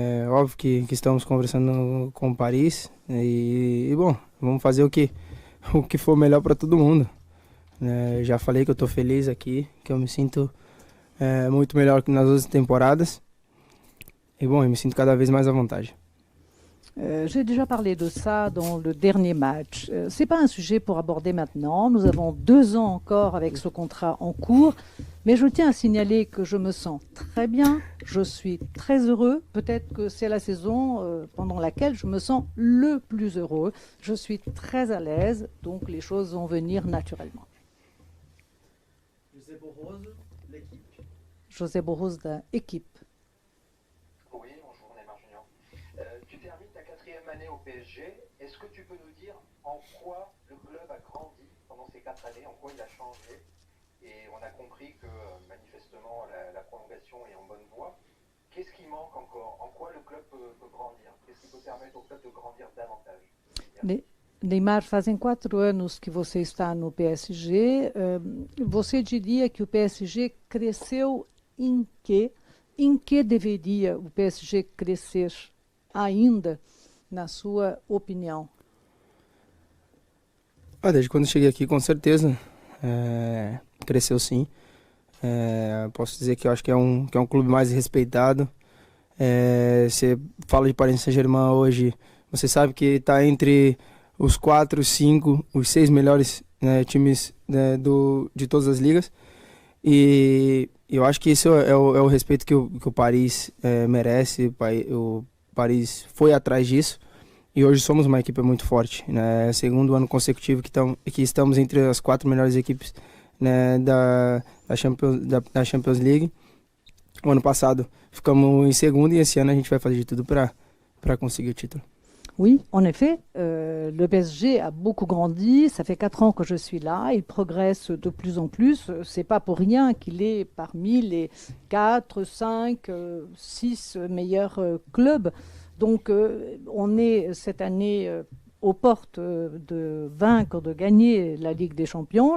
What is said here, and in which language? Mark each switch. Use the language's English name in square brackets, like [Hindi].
[Portuguese] Óbvio que estamos conversando com o Paris e bom, vamos fazer o que for melhor para todo mundo. Já falei que eu estou feliz aqui, que eu me sinto muito melhor que nas outras temporadas. [French] Et bon, je me sens [Portuguese] cada vez mais à vontade. [French] J'ai déjà parlé de ça dans le dernier match. Ce n'est pas un sujet pour aborder maintenant. Nous avons 2 ans encore avec ce contrat en cours. Mais je tiens à signaler que je me sens très bien. Je suis très heureux. Peut-être que c'est la saison pendant laquelle je me sens le plus heureux. Je suis très à l'aise. Donc les choses vont venir naturellement. José Borrose, l'équipe. [Portuguese] José Borrose da équipe. [French] Oui, bonjour Neymar Jr. Tu termines ta 4e année au PSG. Est-ce que tu peux nous dire en quoi le club a grandi pendant ces 4 années, en quoi il a changé? Et on a compris que manifestement la prolongation est en bonne voie. Qu'est-ce qui manque encore? En quoi le club peut grandir? Qu'est-ce qui peut permettre au club de grandir davantage? [Portuguese] Neymar, fazem 4 anos que você está no PSG. Você diria que o PSG cresceu em quê? Em que deveria o PSG crescer ainda, na sua opinião? Desde quando cheguei aqui, com certeza, cresceu sim. Posso dizer que eu acho que é um clube mais respeitado. Você fala de Paris Saint Germain hoje, você sabe que está entre os 4, 5, os 6 melhores times de todas as ligas. E eu acho que isso é o respeito que o Paris merece. O Paris foi atrás disso. E hoje somos uma equipe muito forte. É o 2º ano consecutivo que estamos entre as 4 melhores equipes da Champions League. O ano passado ficamos em 2º e esse ano a gente vai fazer de tudo para conseguir o título. [French] Oui, en effet, le PSG a beaucoup grandi. Ça fait 4 ans que je suis là. Il progresse de plus en plus. C'est pas pour rien qu'il est parmi les 4, 5, 6 meilleurs clubs. Donc, on est cette année aux portes de vaincre, de gagner la Ligue des Champions.